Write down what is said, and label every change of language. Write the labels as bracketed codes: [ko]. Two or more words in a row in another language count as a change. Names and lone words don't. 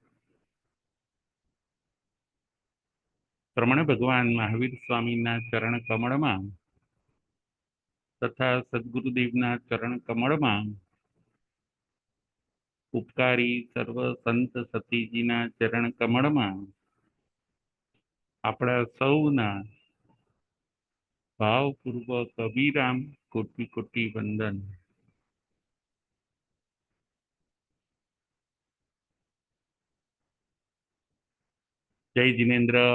[gu] પ્રમાણ ભગવાન મહાવીર સ્વામીના ચરણ કમળમાં તથા સદ્ગુરુદેવના ચરણ કમળમાં ઉપકારી સર્વ સંત સતીજીના ચરણ કમળમાં આપણા સૌના ભાવપૂર્વક અભિરામ કોટી કોટી વંદન। જય જિનેન્દ્ર।